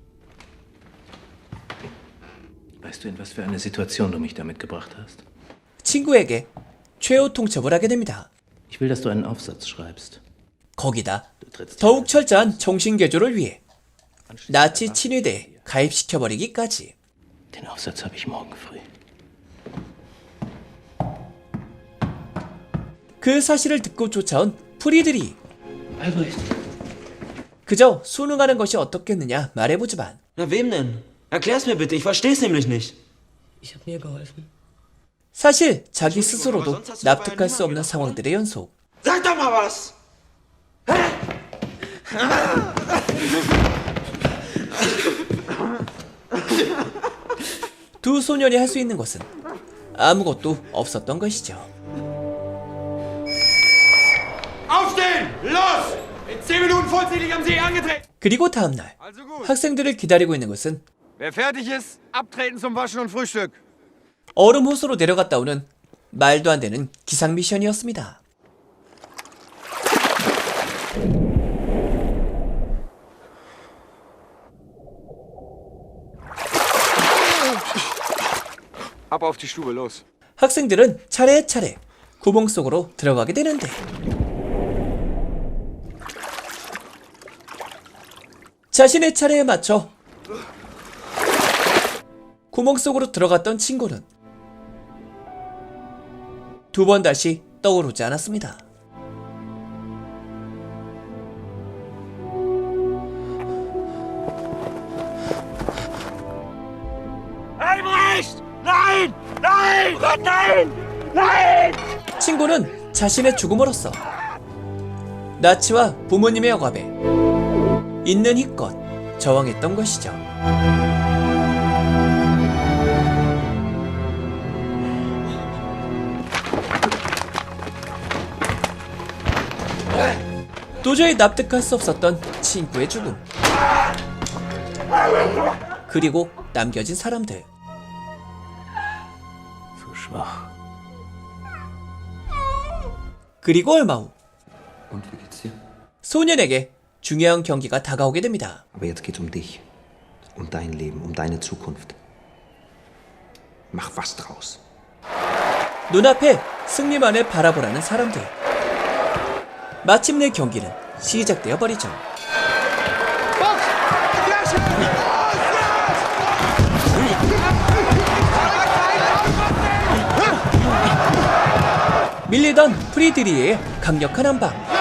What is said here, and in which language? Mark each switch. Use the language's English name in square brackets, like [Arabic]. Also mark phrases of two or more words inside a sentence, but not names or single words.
[German] Weißt du, in was für eine Situation du mich damit gebracht hast? [Korean] 친구에게 최후 통첩을 하게 됩니다. [German] Ich will, dass du einen Aufsatz schreibst. [Korean] 거기다 더욱 철저한 정신개조를 위해 나치 친위대에 가입시켜버리기까지. [German] Den Aufsatz habe ich morgen früh. [Korean] 그 사실을 듣고 쫓아온 프리드리. Albrecht. 그저 수능하는 것이 어떻겠느냐 말해보지만. [German] Na, wem denn? Erklär's mir bitte, ich versteh's nämlich nicht. Ich habe mir geholfen. [Korean] 사실 자기 스스로도 납득할 수 없는 상황들의 연속. [German] Sag doch mal was! [Korean] 두 소년이 할 수 있는 것은 아무것도 없었던 것이죠. [German] Aufstehen! Los! In 10 Minuten vollzählig am See angetreten! [Korean] 그리고 다음날 학생들을 기다리고 있는 것은 [German] Wer fertig ist, abtreten zum Waschen und Frühstück. [Korean] 얼음 호수로 내려갔다 오는 말도 안 되는 기상 미션이었습니다. [German] Ab auf die Stube, los. [Korean] 학생들은 차례차례 구멍 속으로 들어가게 되는데 자신의 차례에 맞춰 구멍 속으로 들어갔던 친구는 두 번 다시 떠오르지 않았습니다. [German] Albrecht! Nein! Nein! Nein! Nein! [Korean] 친구는 자신의 죽음으로써 나치와 부모님의 억압에 있는 힘껏 저항했던 것이죠. 도저히 납득할 수 없었던 친구의 죽음. 그리고 남겨진 사람들. [German] So schwach. [Korean] 그리고 얼마 후 [German] Und wie geht's dir? [Korean] 소년에게 중요한 경기가 다가오게 됩니다. [German] Aber jetzt geht's um dich. Um dein Leben, um deine Zukunft. Mach was draus. [Korean] 눈앞에 승리만을 바라보라는 사람들. 마침내 경기는 시작되어 버리죠. 밀리던 프리드리의 강력한 한방.